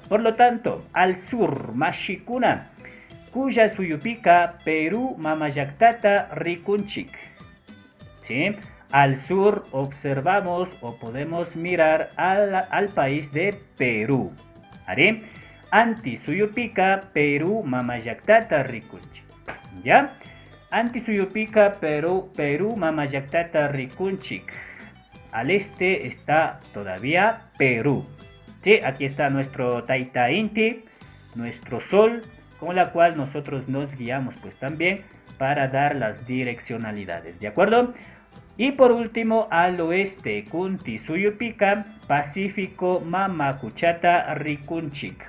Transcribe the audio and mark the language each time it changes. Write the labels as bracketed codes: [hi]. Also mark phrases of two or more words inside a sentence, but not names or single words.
[es] Por lo tanto, al sur, [qu] Mashikuna, Cuya Suyupica, Perú, Mamayactata, Rikunchik. [es] ¿Sí? Al sur observamos o podemos mirar al país de Perú. ¿Haré? [qu] Anti Suyupica, Perú, Mamayactata, Rikunchik. [es] ¿Ya? [qu] Anti Suyupica, Perú, Mamayactata, Rikunchik. [es] Al este está todavía Perú. ¿Sí? Aquí está nuestro Taita Inti, nuestro sol, con la cual nosotros nos guiamos pues también para dar las direccionalidades, ¿de acuerdo? Y por último, al oeste, [qu] Kunti Suyupica, [es] Pacífico, [qu] Mamacuchata, Rikunchik.